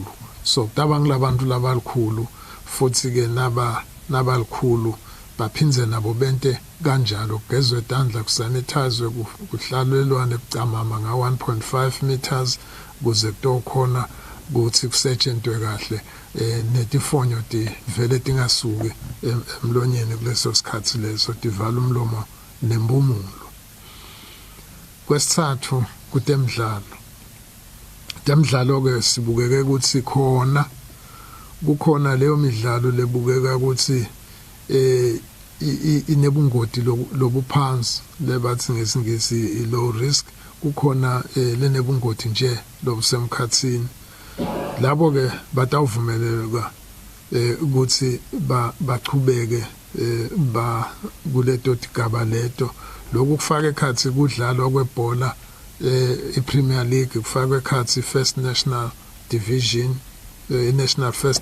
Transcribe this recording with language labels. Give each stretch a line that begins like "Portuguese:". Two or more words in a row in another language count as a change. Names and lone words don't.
Swati: so kutaba ngilabantu labalikhulu futhi ke nabalikhulu baphindze nabo bente kanjalo kugezwe tandla kusanitizwe kuhlalelwane bucamama nga 1.5 meters kuze kutokhona ukuthi kusetshenzwe kahle netifonyo vele tingasuki emlonyeni kuleso sikhathi leso divala umlomo nempumulo kwesithathu kutemidlalo ke sibukeke ukuthi kukhona leyo midlalo lebukeka ukuthi inebungoti lobuphansi lebathi ngesingisi
English: low risk
Swati: kukhona lenebungoti nje lobusemkhathini labo ke batawuvumeleleka ukuthi bachubeke kuleto tigaba leto lokhu kufaka ekhathi kudlalwa kwebhola iPremier League kufaka ekhathi First National Division National First